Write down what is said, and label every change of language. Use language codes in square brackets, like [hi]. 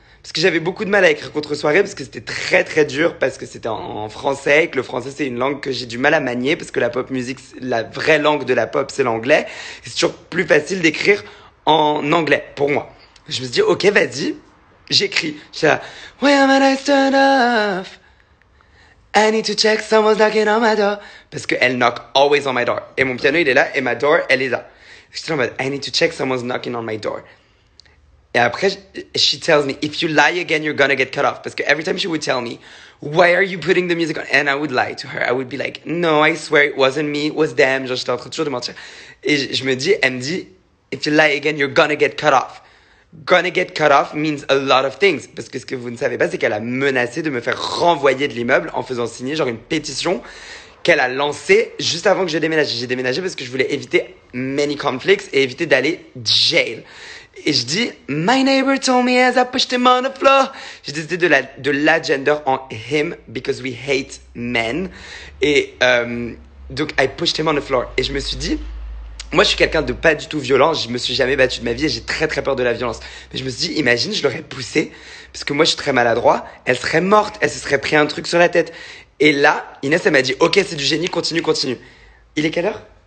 [fr] Parce que j'avais beaucoup de mal à écrire Contre-soirée parce que c'était très très dur, parce que c'était en français, et que le français c'est une langue que j'ai du mal à manier, parce que la pop musique, la vraie langue de la pop c'est l'anglais. Et c'est toujours plus facile d'écrire en anglais, pour moi. Je me suis dit, ok, vas-y, j'écris. J'étais là, [en] when am I turned off? I need to check someone's knocking on my door. [fr] Parce qu'elle [en] knock always on my door. [fr] Et mon piano il est là, et ma door elle est là. J'étais en mode, [en] I need to check someone's knocking on my door. [fr] Et après, [en] she tells me, if you lie again, you're gonna get cut off. [fr] Parce que [en] every time she would tell me, why are you putting the music on? And I would lie to her. I would be like, no, I swear it wasn't me, it was them. [fr] Genre, j'étais en train toujours de mentir. Et je me dis, elle me dit, [en] if you lie again, you're gonna get cut off. Gonna get cut off means a lot of things. [fr] Parce que ce que vous ne savez pas, c'est qu'elle a menacé de me faire renvoyer de l'immeuble en faisant signer genre une pétition qu'elle a lancée juste avant que je déménage. J'ai déménagé parce que je voulais éviter [en] many conflicts [fr] et éviter d'aller jail. Et je dis, [en] my neighbor told me as I pushed him on the floor. [fr] J'ai décidé de la gender en him [en] because we hate men. [fr] Et donc, [en] I pushed him on the floor. [fr] Et je me suis dit, moi, je suis quelqu'un de pas du tout violent. Je me suis jamais battu de ma vie et j'ai très très peur de la violence. Mais je me suis dit, imagine, je l'aurais poussée. Parce que moi, je suis très maladroit. Elle serait morte. Elle se serait pris un truc sur la tête. Et là, Inès, elle m'a dit, ok, c'est du génie, continue, continue. Il est quelle heure?